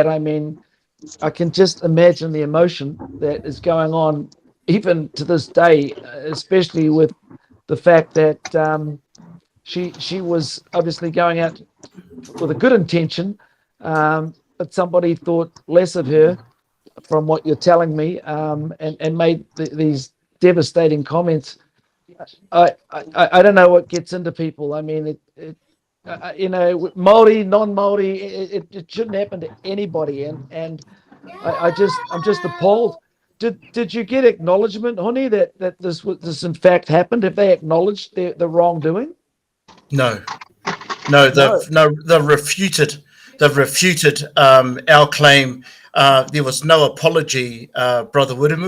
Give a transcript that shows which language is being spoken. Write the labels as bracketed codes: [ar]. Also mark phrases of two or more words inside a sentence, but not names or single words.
[en] I mean, I can just imagine the emotion that is going on even to this day, especially with the fact that she was obviously going out with a good intention, but somebody thought less of her, from what you're telling me, and made these devastating comments. I don't know what gets into people. I mean, Māori, non-Māori, it shouldn't happen to anybody, and I'm just appalled. Did you get acknowledgement, honey, that this in fact happened? Have they acknowledged the wrongdoing? No, they've refuted. They've refuted our claim. There was no apology, Brother Wiremu.